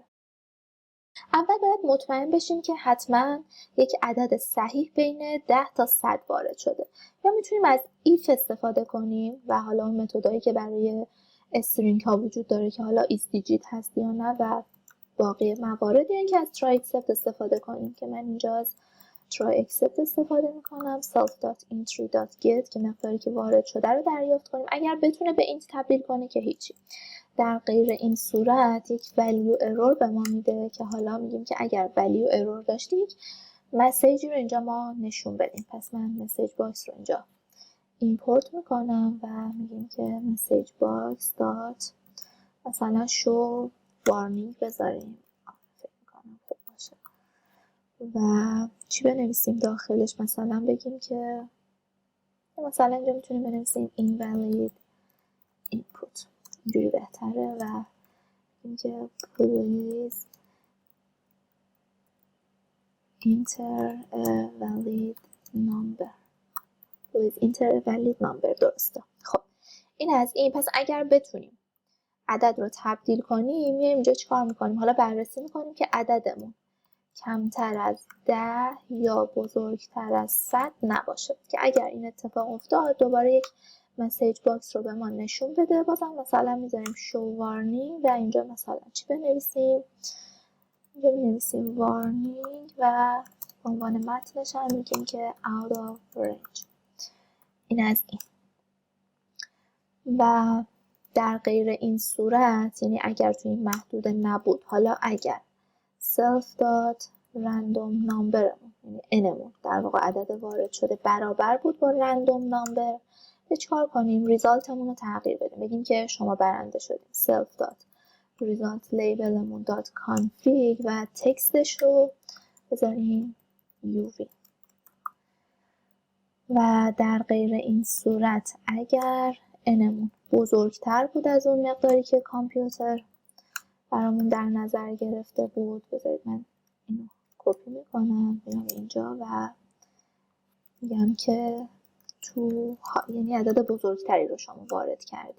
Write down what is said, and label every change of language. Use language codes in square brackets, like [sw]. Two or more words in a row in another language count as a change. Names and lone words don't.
[fa] اول باید مطمئن بشیم که حتما یک عدد صحیح بین 10 تا 100 وارد شده. یا میتونیم از ایف استفاده کنیم و حالا اون متدایی که برای استرینگ ها وجود داره که حالا ایس دیجیت هست یا نه و باقی موارد، یا اینکه از ترای اکسپت استفاده کنیم که من اینجا از ترای اکسپت استفاده میکنم. [en] self.entry.get [fa] که مقداری که وارد شده رو دریافت کنیم. اگر بتونه به اینت تبدیل کنه که هیچی. در غیر این صورت یک [en] value error [fa] به ما میده که حالا میگیم که اگر [en] value error [fa] داشتیم مسیجی رو اینجا ما نشون بدیم. پس من مسیج باکس رو اینجا ایمپورت میکنم و میگیم که مسیج باکس دات مثلا شو وارنینگ بذاریم. فکر میکنم خوب باشه. و چی بنویسیم داخلش؟ مثلا بگیم که مثلا اینجا میتونیم بنویسیم [en] invalid input، [fa] اینجوری بهتره. و اینکه [en] please enter a valid number. please enter a valid number. [fa] درسته. خب این از این. پس اگر بتونیم عدد رو تبدیل کنیم میایم اینجا چیکار میکنیم؟ حالا بررسی میکنیم که عددمون کمتر از 10 یا بزرگتر از 100 نباشه که اگر این اتفاق افتاد دوباره یک مسیج باکس رو به ما نشون بده. بازم مثلا میذاریم شو وارنینگ و اینجا مثلا چی بنویسیم؟ اینجا بنویسیم وارنینگ و به عنوان متنش هم میگیم که [en] out of range. [fa] این از این. و در غیر این صورت، یعنی اگر توی این محدوده نبود، حالا اگر [en] self dot random number [fa] یعنی انمون در واقع عدد وارد شده برابر بود با [en] random number، [fa] چیکار کنیم؟ ریزالتمون رو تغییر بدیم. بگیم که شما برنده شدیم. [en] self dot result labelمون dot config [fa] و تکستش رو بذاریم uv. و در غیر این صورت اگر انمون بزرگتر بود از اون مقداری که کامپیوتر برامون در نظر گرفته بود، بذارید من اینو کپی میکنم بیام اینجا و میگم که تو یعنی عدد بزرگتری رو شما وارد کردی.